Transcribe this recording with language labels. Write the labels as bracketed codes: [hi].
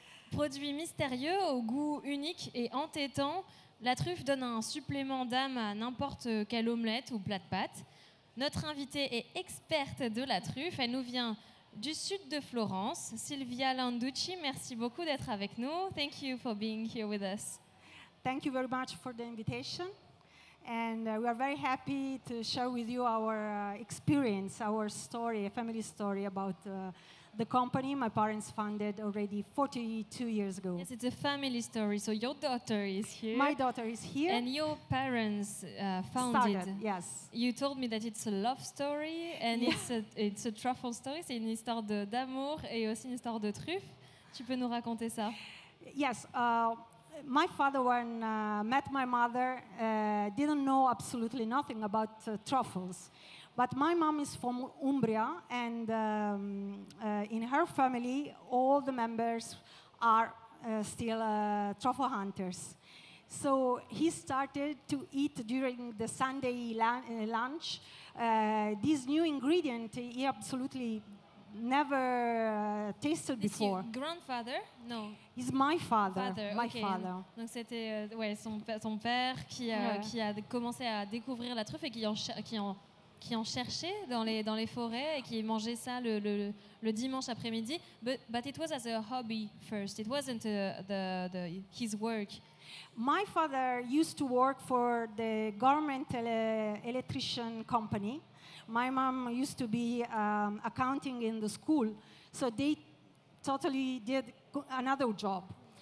[fr] Produit mystérieux au goût unique et entêtant, la truffe donne un supplément d'âme à n'importe quelle omelette ou plat de pâtes. Notre invitée est experte de la truffe. Elle nous vient du sud de Florence. Silvia Landucci, merci beaucoup d'être avec nous. [en] Thank you for being here with us. Thank you very much for the invitation. And we are very happy to share with you our experience, our story, a family story about the company my parents founded already 42 years ago. Yes, it's a family story. So your daughter is here. My daughter is here. And your parents founded. Started, yes. You told me that it's a love story and it's a truffle story. [fr] C'est une histoire d'amour et aussi une histoire de truffe. Tu peux nous raconter ça? [en] Yes. My father, when met my mother, didn't know absolutely nothing about truffles. But my mom is from Umbria, and in her family, all the members are still truffle hunters. So he started to eat during the Sunday lunch this new ingredient he absolutely never tasted before. Your grandfather? No. He's my father. My okay. father. [fr] Donc c'était son père qui a commencé à découvrir la truffe et qui en cherchait dans les forêts et qui mangeait ça le dimanche après-midi. [en] But it was as a hobby first. It wasn't his work. My father used to work for the government electrician company. My mom used to be accounting in the school, so they totally did another job.